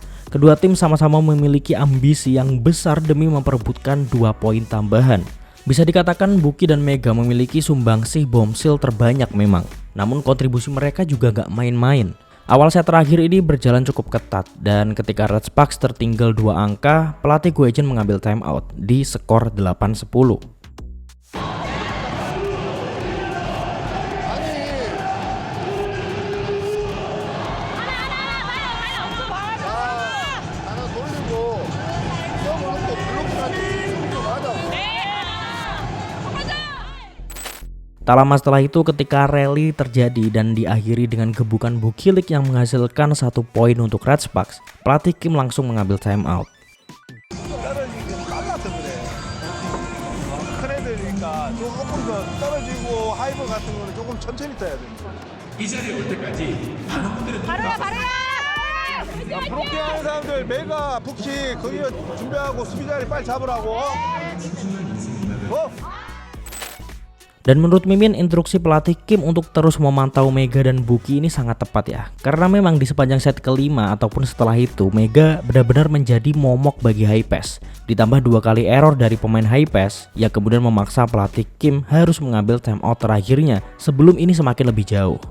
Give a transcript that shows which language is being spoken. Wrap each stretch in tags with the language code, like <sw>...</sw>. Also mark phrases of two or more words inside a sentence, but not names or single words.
<id>Kedua tim sama-sama memiliki ambisi yang besar demi memperebutkan 2 poin tambahan. Bisa dikatakan Buki dan Mega memiliki sumbangsih bombshell terbanyak memang, namun kontribusi mereka juga gak main-main. Awal set terakhir ini berjalan cukup ketat, dan ketika Red Sparks tertinggal 2 angka, pelatih Goejin mengambil timeout di skor 8-10.</id> <ko>하나 돌리고 서브는 또 블록까지 좀 하자.</ko> <id>Tak lama setelah itu ketika rally terjadi dan diakhiri dengan gebukan Bukilik yang menghasilkan 1 poin untuk Red Sparks, pelatih Kim langsung mengambil timeout.</id> <ko>떨어지기 빨라서 그래. 큰 애들이니까 조금 더 떨어지고 하이브 같은 거는 조금 천천히 떠야 됩니다. 브로킹 하는 사람들 메가, 북시 거기 준비하고 수비 자리 빨리 잡으라고.</ko> <id>Dan menurut Mimin, instruksi pelatih Kim untuk terus memantau Mega dan Buki ini sangat tepat ya. Karena memang di sepanjang set kelima ataupun setelah itu, Mega benar-benar menjadi momok bagi high pass. Ditambah 2 kali error dari pemain high pass, yang kemudian memaksa pelatih Kim harus mengambil timeout terakhirnya sebelum ini semakin lebih jauh.</id>